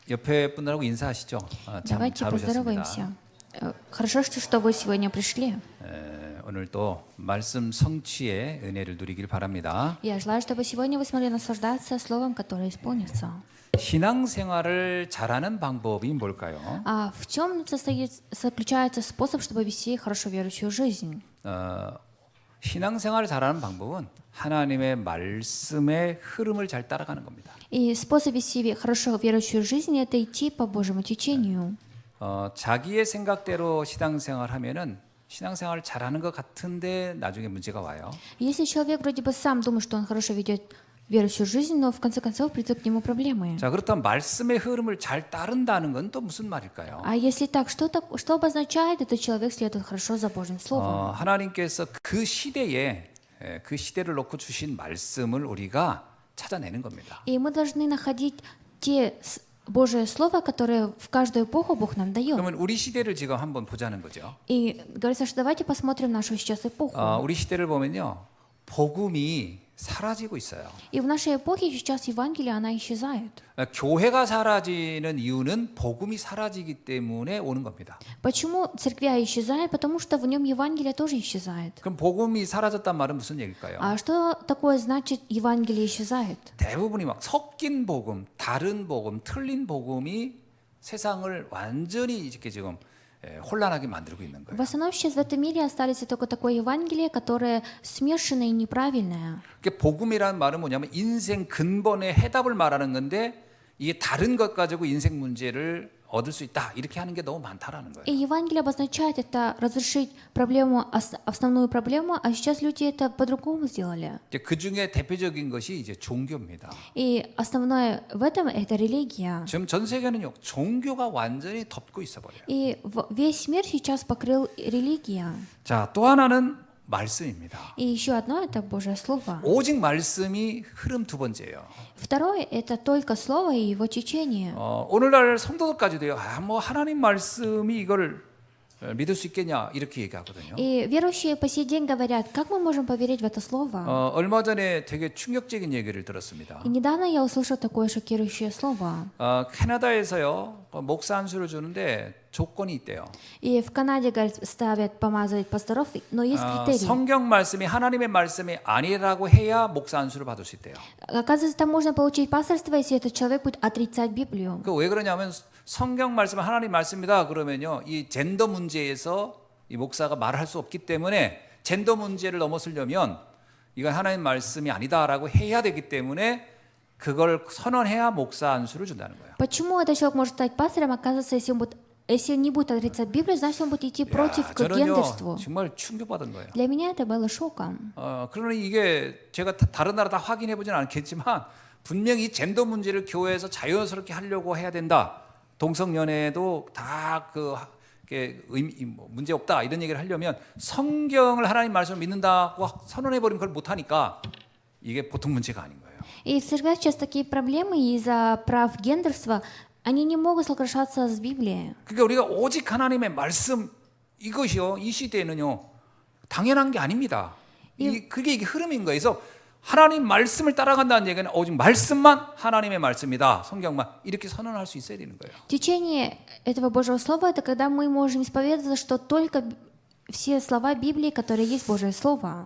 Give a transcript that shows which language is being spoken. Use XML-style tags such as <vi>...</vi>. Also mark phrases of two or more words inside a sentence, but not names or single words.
<ko>옆에 분들하고 인사하시죠. 참</ko> <ru>Давайте</ru> <ko>잘 오셨습니다.</ko> <ru>поздороваемся. Хорошо, что вы сегодня пришли.</ru> <ko>오늘 또 말씀 성취의 은혜를 누리길 바랍니다.</ko> <ru>Я желаю, чтобы сегодня вы смогли наслаждаться словом, которое исполнится.</ru> <ko>신앙생활을 잘하는 방법이 뭘까요?</ko> <ru>А в чем заключается способ, чтобы вести хорошо верующую жизнь?</ru> <ko>신앙생활을 잘하는 방법은 하나님의 말씀의 흐름을 잘 따라가는 겁니다.</ko> <ru>И способ вести хорошо верующую жизнь – это идти по Божьему течению.</ru> <ko>자기의 생각대로 신앙생활하면은 신앙생활을 잘하는 것 같은데 나중에 문제가 와요.</ko> <ru>Если человек вроде бы сам думает, что он хорошо ведет верующую жизнь, но в конце концов придут к нему проблемы.</ru> <ko>자, 그렇다면 말씀의 흐름을 잘 따른다는 건 또 무슨 말일까요?</ko> <ru>А если так, что обозначает этот человек следует хорошо за Божьим Словом?</ru> <ko>하나님께서 그 시대에 그 시대를 놓고 주신 말씀을 우리가 찾아내는 겁니다.</ko> <ru>И мы должны находить те Божие Слово, которое в каждую эпоху Бог нам дает.</ru> <ko>그러면 우리 시대를 지금 한번 보자는 거죠.</ko> <ru>И говорится, что давайте посмотрим нашу сейчас эпоху.</ru> <ko>우리 시대를 보면요, 복음이 사라지고 있어요.</ko> <ru>И в нашей эпохе сейчас Евангелие, она исчезает.</ru> <ko>교회가 사라지는 이유는 복음이 사라지기 때문에 오는 겁니다.</ko> <ru>Почему церквя исчезает? Потому что в нем Евангелие тоже исчезает.</ru> <ko>그럼 복음이 사라졌단 말은 무슨 얘기일까요?</ko> <ru>А что такое значит Евангелие исчезает?</ru> <ko>대부분이 막 섞인 복음, 다른 복음, 틀린 복음이 세상을 완전히 이렇게 지금 혼란하게 만들고 있는 거예요.</ko> <ru>В основном сейчас в этом мире остались только такое Евангелие, которое смешанное и неправильное.</ru> <ko>복음이라는 말은 뭐냐면 인생 근본의 해답을 말하는 건데 이게 다른 것 가지고 인생 문제를 얻을 수 있다 이렇게 하는 게 너무 많다라는 거예요.</ko> <ru>И Евангелие обозначает это разрешить проблему, основную проблему, а сейчас люди это по-другому сделали.</ru> <ko>그 중에 대표적인 것이 이제 종교입니다.</ko> <ru>И основное в этом это религия.</ru> <ko>지금 전 세계는요 종교가 완전히 덮고 있어 버려요.</ko> <ru>И весь мир сейчас покрыл религия.</ru> <ko>자, 또 하나는 말씀입니다.</ko> <ru>И еще одно это Божье Слово.</ru> <ko>오직 말씀이 흐름 두 번째예요.</ko> <ru>Второе это только Слово и его течение.</ru> <ko>오늘날 성도들까지도요. 뭐 하나님 말씀이 이걸 믿을 수 있겠냐 이렇게 얘기하거든요.</ko> <ru>И верующие по сей день говорят, как мы можем поверить в это Слово?</ru> <ko>얼마 전에 되게 충격적인 얘기를 들었습니다.</ko> <ru>И недавно я услышал такое шокирующее слово.</ru> <ko>캐나다에서요 목사 안수를 주는데 조건이 있대요.</ko> <ru>И в Канаде, говорят, ставят помазывать пасторов, но есть критерии.</ru> <ko>성경 말씀이 하나님의 말씀이 아니라고 해야 목사 안수를 받을 수 있대요.</ko> <ru>Оказывается, там можно получить пасторство, если этот человек будет отрицать Библию.</ru> <ko>그 왜 그러냐면 성경 말씀은 하나님 말씀이다 그러면요 이 젠더 문제에서 이 목사가 말을 할 수 없기 때문에 젠더 문제를 넘어서려면 이건 하나님 말씀이 아니다라고 해야 되기 때문에 그걸 선언해야 목사 안수를 준다는 거예요.</ko> <ru>Почему этот человек может стать пастором? Оказывается, если не будет отрицать Библию, значит, он будет идти против к гендерству.</ru> <ko>정말 충격받은 거예요.</ko> <ru>Для меня это было шоком.</ru> <ko>그러니 이게 제가 다른 나라 다 확인해 보지는 않겠지만 분명히 젠더 문제를 교회에서 자연스럽게 하려고 해야 된다. 동성연애도 다 문제 없다 이런 얘기를 하려면 성경을 하나님 말씀을 믿는다고 선언해 버리면 그걸 못 하니까 이게 보통 문제가 아닌 거예요.</ko> <ru>И в церквях сейчас такие проблемы из-за прав гендерства. Они не могут соглашаться с Библией.</ru> <ko>그러니까 우리가 오직 하나님의 말씀 이것이요 이 시대에는요 당연한 게 아닙니다. 그게 이게 흐름인 거예요. 그래서 하나님 말씀을 따라간다는 얘기는 오직 말씀만 하나님의 말씀이다. 성경만 이렇게 선언할 수 있어야 되는 거예요.</ko> <ru>Течение этого Божьего Слова – это когда мы можем исповедовать, что только все слова Библии, которые есть Божье Слово.</ru>